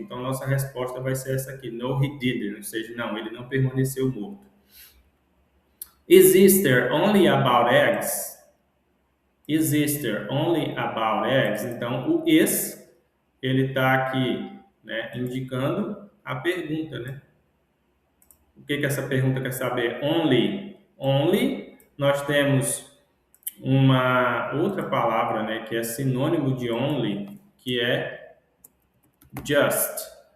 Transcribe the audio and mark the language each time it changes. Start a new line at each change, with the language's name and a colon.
Portuguese: Então, nossa resposta vai ser essa aqui.
English: No, he didn't.
Portuguese: Ou seja, não, ele não permaneceu morto.
English: Is Easter only about eggs? Is Easter only about eggs?
Portuguese: Então, o is, ele está aqui, né, indicando a pergunta, né? O que essa pergunta quer saber? Only. Only, nós temos uma outra palavra, né, que é sinônimo de only, que é just.